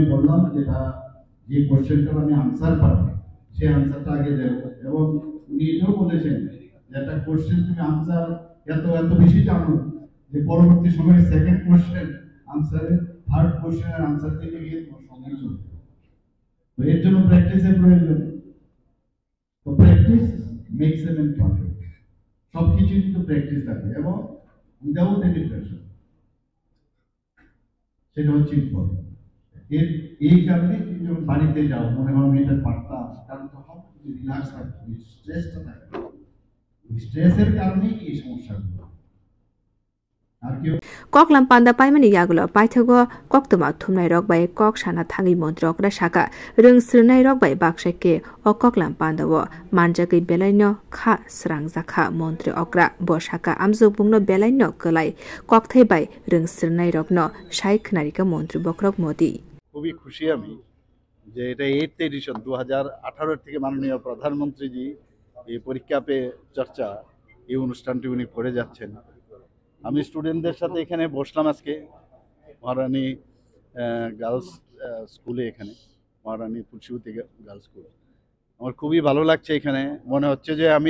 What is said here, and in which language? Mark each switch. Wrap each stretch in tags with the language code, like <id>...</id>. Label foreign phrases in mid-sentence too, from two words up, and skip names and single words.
<bn>বললাম যেটা যে কোশ্চেনটা আমি আনসার পাবো সেই আনসারটা আগে দেব এবং উনি এটাও বলেছেন যে একটা কোশ্চেন তুমি আনসার এত বেশি জানো যে পরবর্তী সময়ে</bn> <en>second question answer third question answer</en> <bn>দিতে গিয়ে তোমার সময় চলবে তো এর জন্য প্র্যাকটিসের প্রয়োজন তো</bn> <en>practice makes a man perfect</en> <bn>সবকিছু কিন্তু প্র্যাকটিস থাকে এবং</bn> <en>without any pressure</en> <bn>সেটা হচ্ছে ইম্পর্টেন্ট এই কারণে তুমি যখন বাড়িতে যাও মনে হয় আমি এটা পারতাম কারণ তখন তুমি রিল্যাক্স থাকবে স্ট্রেসটা থাকবে স্ট্রেসের কারণেই এই সমস্যাগুলো</bn> <trp>Koklam panda paimani yagulo paithago koktoma thumnai rok bai kok sana thangi mantri okra saka rungsrwnai rok bai baksake o koklam panda wo manjagui belaino kha srang jakha mantri okra bo saka amjukbungno belaino kolai kokthai bai rungsrwnai rokno sai khnarika mantri bokrok modi</trp> <bn>খুবই খুশি আমি যে এটা 8th এডিশন 2018 থেকে মাননীয় প্রধানমন্ত্রীজি এই পরীক্ষা পে চর্চা এই অনুষ্ঠানটি উনি করে যাচ্ছেন আমি স্টুডেন্টদের সাথে এখানে বসলাম আজকে মহারানী গার্লস স্কুলে এখানে মহারানী তুলসীবতী গার্লস স্কুল আমার খুবই ভালো লাগছে এখানে মনে হচ্ছে যে আমি</bn>